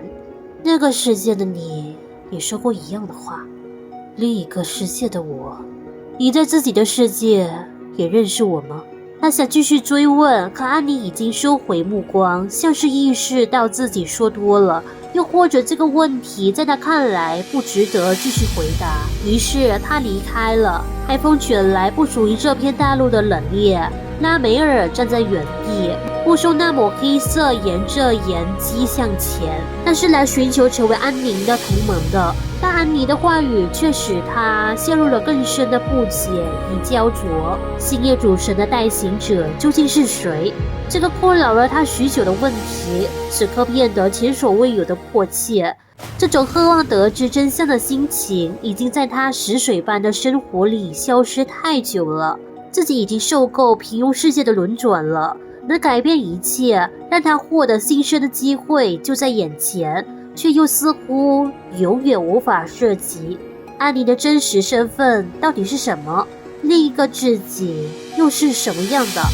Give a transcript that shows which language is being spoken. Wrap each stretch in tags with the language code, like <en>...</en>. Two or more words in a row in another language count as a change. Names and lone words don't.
<zh>那個世界的你也說過一樣的話，另一個世界的我，你在自己的世界也認識我嗎？他想繼續追問，可安妮已經收回目光，像是意識到自己說多了，又或者這個問題在他看來不值得繼續回答。於是他離開了。海風捲來不屬於這片大陸的冷冽。拉梅爾站在原地，目送那抹黑色沿着岩基向前，他是來尋求成為安妮的同盟的。但安妮的話語卻使他陷入了更深的不解與焦灼。星夜主神的代行者究竟是誰？這個困擾了他許久的問題，此刻變得前所未有的迫切。這種渴望得知真相的心情，已經在他死水般的生活裡消失太久了。自己已經受夠平庸世界的輪轉了，能改變一切，讓他獲得新生的機會就在眼前，卻又似乎永遠無法涉及。安妮的真實身份到底是什麼？另一個自己又是什麼樣的？</zh>